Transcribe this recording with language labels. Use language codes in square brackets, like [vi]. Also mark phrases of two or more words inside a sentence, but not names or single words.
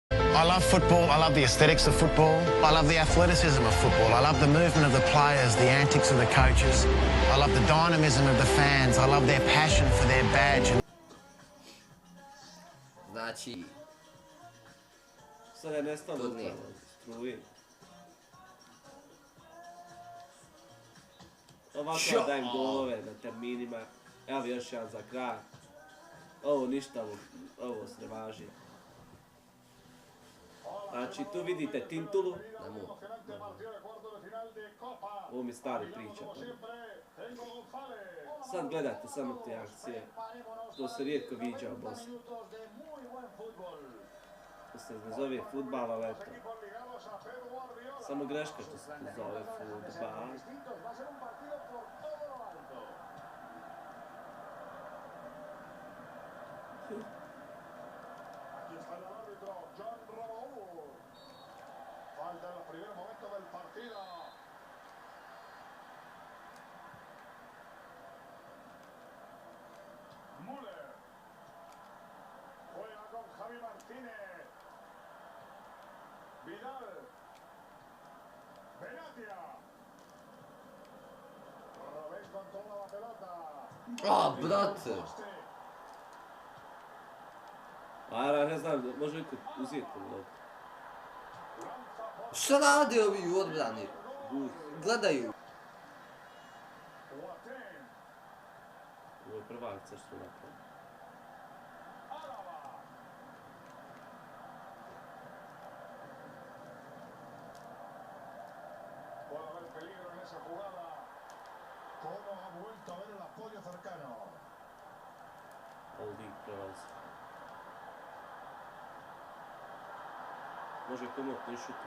[en] I love football. I love the aesthetics of football. I love the athleticism of football. I love the movement of the players, the antics of the coaches. I love the dynamism of the fans. I love their passion for their badge. [bs] Znači, Sad je nestalo Turnier. struje. Ovako Šo? dajem golove na terminima. Evo još jedan za kraj. Ovo ništa, ovo se ne važi. Znači tu vidite Tintulu. ne mogu. Ovo mi stari priča. Sad gledajte samo te akcije. To se rijetko viđa u Bosni. To se ne zove fudbal, ali eto. Samo greška što se tu zove fudbal. [es] Aquí está el árbitro, John Rabaul. Falta en los primeros momentos del partido. Müller. Juega con Javi Martínez. Vidal. Benatia. Robén con toda la pelota. [bs] A, brate! A ja ne znam, može li uzeti loptu? Šta rade ovi u odbrani? Gledaju. Ovo je prva akcija što napravim. [es] Puede haber peligro en esa jugada. ¿Cómo ha vuelto a ver el apoyo cercano? [bs] Ovdje prelazi. Može komotno i šutu.